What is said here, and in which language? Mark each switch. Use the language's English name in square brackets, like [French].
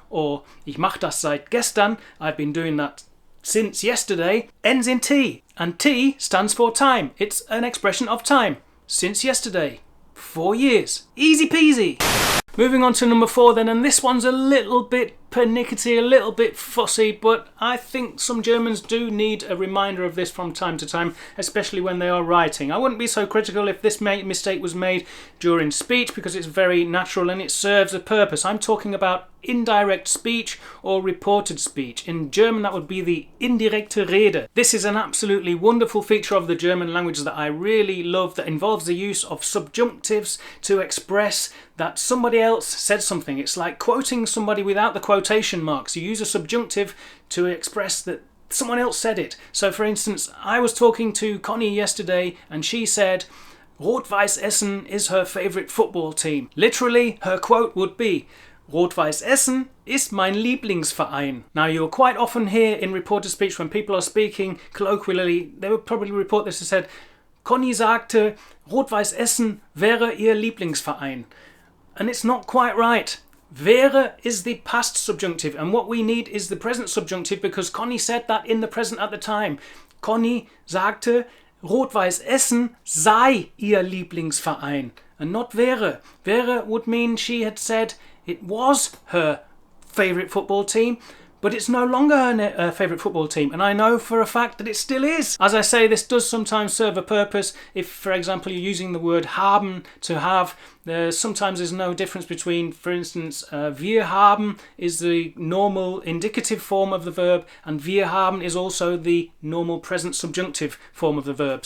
[German] Or ich mache das seit gestern. [English] I've been doing that since yesterday. Ends in T, and T stands for time. It's an expression of time. Since yesterday. 4 years. Easy peasy. Moving on to number 4 then, and this one's a little bit pernickety, a little bit fussy, but I think some Germans do need a reminder of this from time to time, especially when they are writing. I wouldn't be so critical if this mistake was made during speech because it's very natural and it serves a purpose. I'm talking about indirect speech or reported speech. In German that would be the indirekte Rede. This is an absolutely wonderful feature of the German language that I really love, that involves the use of subjunctives to express that somebody else said something. It's like quoting somebody without the quotation marks. You use a subjunctive to express that someone else said it. So for instance, I was talking to Connie yesterday and she said Rot-Weiß Essen is her favourite football team. Literally, her quote would be [German] Rot-Weiß Essen ist mein Lieblingsverein. [English] Now you'll quite often hear in reporter speech when people are speaking colloquially, they would probably report this as said, [German] Conny sagte, Rot-Weiß Essen wäre ihr Lieblingsverein. [English] And it's not quite right. Wäre is the past subjunctive, and what we need is the present subjunctive because Conny said that in the present at the time. [German] Conny sagte, Rot-Weiß Essen sei ihr Lieblingsverein, [English] and not [German] wäre. [English] Wäre would mean she had said it was her favourite football team, but it's no longer her favourite football team, and I know for a fact that it still is. As I say, this does sometimes serve a purpose. If, for example, you're using the word haben, to have, sometimes there's no difference between, for instance, wir haben is the normal indicative form of the verb, and wir haben is also the normal present subjunctive form of the verb.